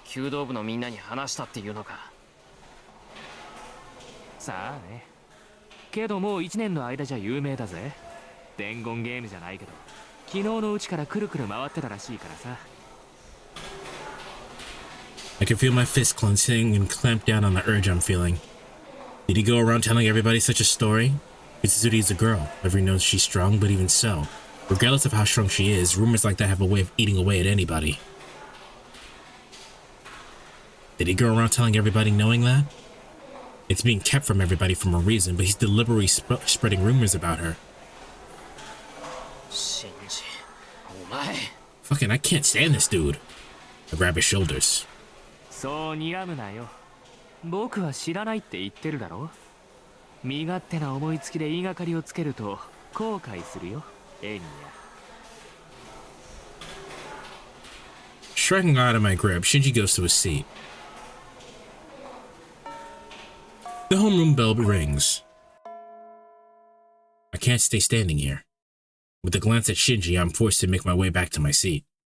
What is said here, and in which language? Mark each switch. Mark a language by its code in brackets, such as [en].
[ja] 弓道部のみんなに話したっていうのか。さあね。けどもう1年の間じゃ有名だぜ。伝言ゲームじゃないけど、昨日のうちからくるくる回ってたらしいからさ。 [en] I can feel my fist clenching and clamp down on the urge I'm feeling. Did he go around telling everybody such a story? Mitsuzuri is a girl. Everyone knows she's strong, but even so, regardless of how strong she is, rumors like that have a way of eating away at anybody. Did he go around telling everybody knowing that? It's being kept from everybody for a reason, but he's deliberately spreading rumors about her. [ja] シンジ、お前。 [en] Fucking, I can't stand this dude. I grab his shoulders. [ja] そう睨むなよ。僕は知らないって言ってるだろ。身勝手な思いつきで言いがかりをつけると後悔するよ、エミヤ。 [en] Striking out of my grip, Shinji goes to his seat. The homeroom bell rings. I can't stay standing here. With a glance at Shinji, I'm forced to make my way back to my seat.